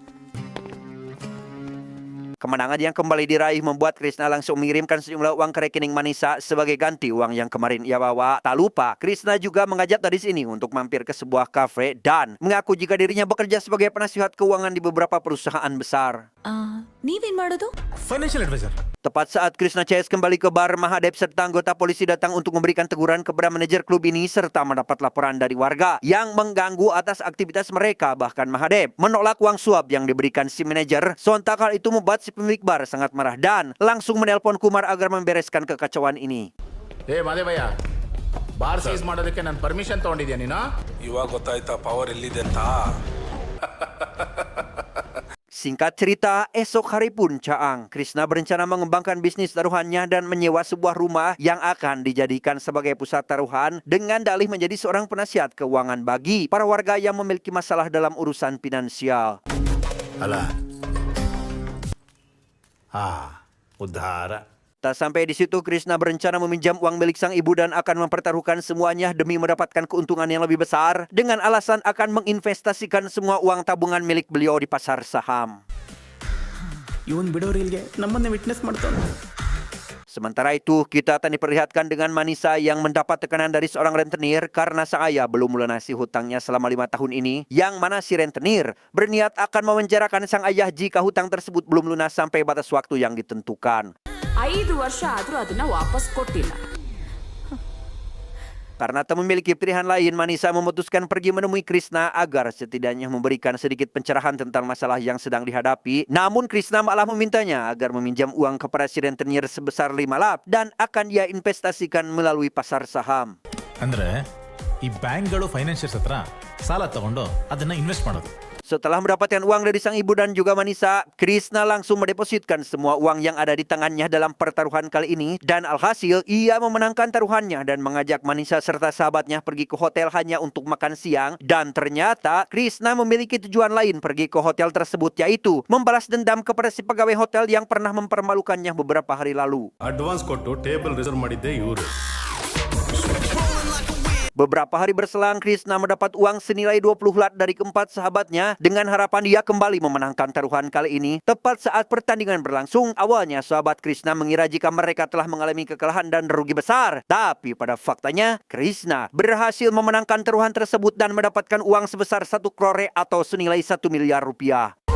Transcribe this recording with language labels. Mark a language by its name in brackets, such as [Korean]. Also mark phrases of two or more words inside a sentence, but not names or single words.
[Indonesian] Kemenangan yang kembali diraih membuat Krishna langsung mengirimkan sejumlah uang ke rekening Manisa sebagai ganti uang yang kemarin ia bawa. Tak lupa, Krishna juga mengajak gadis ini untuk mampir ke sebuah kafe dan mengaku jika dirinya bekerja sebagai penasihat keuangan di beberapa perusahaan besar. [Kannada] ನೀವೇನ್ ಮಾಡೋದು? [English] financial advisor. [Indonesian] Tepat saat Krishna CS kembali ke bar, Mahadep serta anggota polisi datang untuk memberikan teguran kepada manajer klub ini serta mendapat laporan dari warga yang mengganggu atas aktivitas mereka. Bahkan Mahadep menolak uang suap yang diberikan si manajer. Sontak hal itu membuat si pemilik bar sangat marah dan langsung menelpon Kumar agar membereskan kekacauan ini. [Kannada] ಮಾದೇ ಭಯ್ಯ, [English] bar seize [Kannada] ಮಾಡೋದಕ್ಕೆ ನಾನು ಪರ್ಮಿಷನ್ ತಗೊಂಡಿದ್ಯಾ ನೀನು? ಇವಾಗ ಗೊತ್ತಾಯ್ತಾ ಪವರ್ ಎಲ್ಲಿದೆ ಅಂತ. [Indonesian] Singkat cerita, esok hari pun Caang, Krishna berencana mengembangkan bisnis taruhannya dan menyewa sebuah rumah yang akan dijadikan sebagai pusat taruhan dengan dalih menjadi seorang penasihat keuangan bagi para warga yang memiliki masalah dalam urusan finansial. [Kannada] ಅಲ್ಲ ಉದ್ಧಾರ. [Indonesian] Tak sampai di situ, Krishna berencana meminjam uang milik sang ibu dan akan mempertaruhkan semuanya demi mendapatkan keuntungan yang lebih besar dengan alasan akan menginvestasikan semua uang tabungan milik beliau di pasar saham. [Kannada] ಇವನ್ ಬಿಡೋರು ಇಲ್ಗೆ ನಮ್ಮನ್ನೇ ವಿಟ್ನೆಸ್ ಮಾಡ್ತಾನೆ. [Indonesian] Sementara itu, kita akan diperlihatkan dengan Manisa yang mendapat tekanan dari seorang rentenir karena sang ayah belum melunasi hutangnya selama 5 tahun ini, yang mana si rentenir berniat akan memenjarakan sang ayah jika hutang tersebut belum lunas sampai batas waktu yang ditentukan. [Kannada] 5 ವರ್ಷ ಆದರೂ ಅದನ್ನ ವಾಪಸ್ ಕೊಟ್ಟಿಲ್ಲ. [Indonesian] Karena tak memiliki pilihan lain, Manisa memutuskan pergi menemui Krishna agar setidaknya memberikan sedikit pencerahan tentang masalah yang sedang dihadapi. Namun Krishna malah memintanya agar meminjam uang kepada si rentenir sebesar 5 lap dan akan ia investasikan melalui pasar saham. [Kannada] ಅಂದ್ರೆ ಈ ಬ್ಯಾಂಕ್ಗಳು ಫೈನಾನ್ಷಿಯರ್ಸ್ ಹತ್ರ ಸಾಲ ತಗೊಂಡು ಅದನ್ನ ಇನ್ವೆಸ್ಟ್ ಮಾಡೋದು. [Indonesian] Setelah mendapatkan uang dari sang ibu dan juga Manisa, Krishna langsung mendepositkan semua uang yang ada di tangannya dalam pertaruhan kali ini. Dan alhasil, ia memenangkan taruhannya dan mengajak Manisa serta sahabatnya pergi ke hotel hanya untuk makan siang. Dan ternyata, Krishna memiliki tujuan lain pergi ke hotel tersebut, yaitu membalas dendam kepada si pegawai hotel yang pernah mempermalukannya beberapa hari lalu. [Kannada] ಅಡ್ವಾನ್ಸ್ ಕೊಟ್ಟು [English] table reserve [Kannada] ಮಾಡಿದ್ದೆ ಇವರು. [Indonesian] Beberapa hari berselang, Krishna mendapat uang senilai 20 lat dari keempat sahabatnya dengan harapan dia kembali memenangkan taruhan kali ini. Tepat saat pertandingan berlangsung, awalnya sahabat Krishna mengira jika mereka telah mengalami kekalahan dan rugi besar. Tapi pada faktanya, Krishna berhasil memenangkan taruhan tersebut dan mendapatkan uang sebesar 1 crore atau senilai 1 miliar rupiah.